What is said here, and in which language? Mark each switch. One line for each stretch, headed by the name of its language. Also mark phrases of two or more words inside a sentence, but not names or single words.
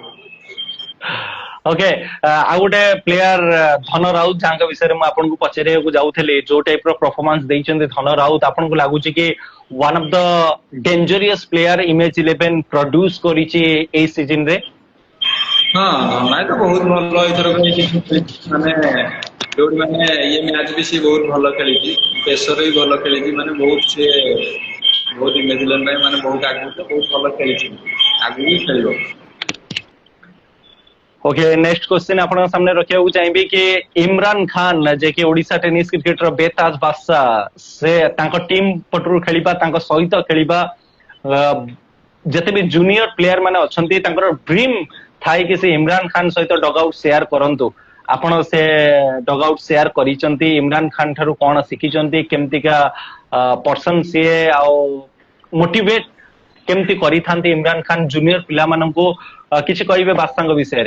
Odia: ଓକେ ଆଉ ଗୋଟେ ପ୍ଲେୟାର ଧନ ରାଉତ ଯାହାଙ୍କ ବିଷୟରେ ମୁଁ ଆପଣଙ୍କୁ ପଚାରିବାକୁ ଯାଉଥିଲି ଯୋଉ ଟାଇପ ର ପରଫର୍ମାନ୍ସ ଦେଇଛନ୍ତି ଧନ ରାଉତ ଆପଣଙ୍କୁ ଲାଗୁଛି କି
English: one of the dangerous player
Odia: ଇମେଜ 11 ପ୍ରଡ୍ୟୁସ କରିଛି ଏଇ ସିଜନ ରେ? ହଁ ଧନାଇ ତ ବହୁତ ଭଲ ଏଥର ମାନେ ଯୋଉଠି ମାନେ ଇଏ ମ୍ୟାଚ ବି ସିଏ ବହୁତ ଭଲ ଖେଳିଛି ଦେଶରେ ବି ଭଲ ଖେଳିଛି ମାନେ ବହୁତ ସିଏ ବହୁତ ଇମେଜ 11 ପାଇଁ ମାନେ ବହୁତ ଆଗକୁ ବହୁତ ଭଲ ଖେଳିଛି ଆଗକୁ ବି ଖେଳିବ।
English: okay next question
Odia: ଆପଣଙ୍କ ସାମ୍ନାରେ ରଖିବାକୁ ଚାହିଁବି କି ଇମରାନ ଖାନ ଯେ କି ଓଡିଶା ଟେନିସ କ୍ରିକେଟର ବେତାଜ ବାଦଶାହ ସେ ତାଙ୍କ ଟିମ୍ ପଟରୁ ଖେଳିବା ତାଙ୍କ ସହିତ ଖେଳିବା ଯେତେ ବି
English: junior player
Odia: ମାନେ ଅଛନ୍ତି ତାଙ୍କର ଡ୍ରିମ୍ ଥାଏ କି ସେ ଇମରାନ ଖାନ ସହିତ
English: dugout share
Odia: କରନ୍ତୁ ଆପଣ ସେ
English: dugout share
Odia: କରିଛନ୍ତି ଇମରାନ ଖାନ ଠାରୁ କଣ ଶିଖିଛନ୍ତି କେମିତିକା ପର୍ସନ ସିଏ ଆଉ ମୋଟିଭେଟ କେମିତି କରିଥାନ୍ତି ଇମରାନ ଖାନ ଜୁନିୟର ପିଲାମାନଙ୍କୁ କିଛି କହିବେ ବାଦଶାହଙ୍କ ବିଷୟରେ?